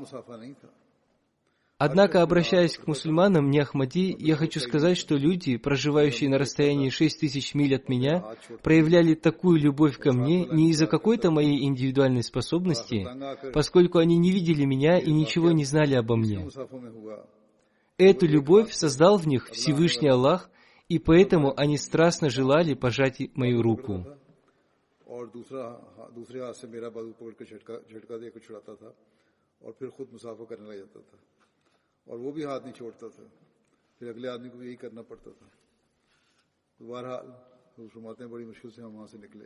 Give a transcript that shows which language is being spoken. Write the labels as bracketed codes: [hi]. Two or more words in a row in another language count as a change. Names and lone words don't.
[ru] Однако, обращаясь к мусульманам, не Ахмади, я хочу сказать, что люди, проживающие на расстоянии 6000 миль от меня, проявляли такую любовь ко мне не из-за какой-то моей индивидуальной способности, поскольку они не видели меня и ничего не знали обо мне. Эту любовь создал в них Всевышний Аллах, и поэтому они страстно желали пожать мою руку. [ur] اور وہ بھی ہاتھ نہیں چھوڑتا تھا، پھر اگلے آدمی کو یہی کرنا پڑتا تھا. تو بہرحال فرماتے ہیں بڑی مشکل سے ہم وہاں سے نکلے.